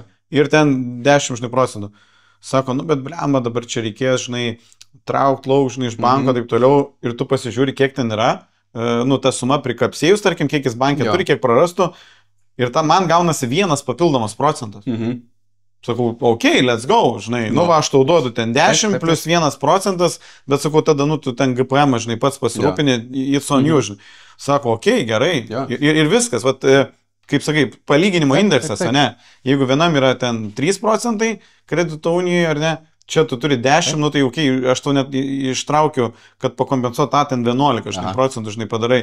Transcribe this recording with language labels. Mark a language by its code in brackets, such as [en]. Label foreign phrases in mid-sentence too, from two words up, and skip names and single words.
[lt] Ir ten 10, žinai, procentų. Sako, nu, bet blemba, dabar čia reikės, žinai, traukti lauk, žinai, iš banko, taip toliau, ir tu pasižiūri, kiek ten yra, nu, ta suma prikapsėjus, tarkim, kiek jis bankė turi, kiek prarastų, ir tam man gaunasi vienas papildomas procentas. Sakau, [en] ok, let's go, [lt] žinai, nu, va, aš tau duodu ten 10 plus 1%, bet sakau, tada, nu, tu ten GPM, žinai, pats pasirūpini, [en] it's on you, [lt] žinai. Sako, ok, gerai, ir viskas, vat, kaip sakai, palyginimo indeksas, ne? Jeigu vienam yra ten 3% kredito unijoje, ar ne, čia tu turi 10, nu tai jau, aš tau net ištraukiu, kad pakompensuoti tą ten 11 procentų, žinai, padarai.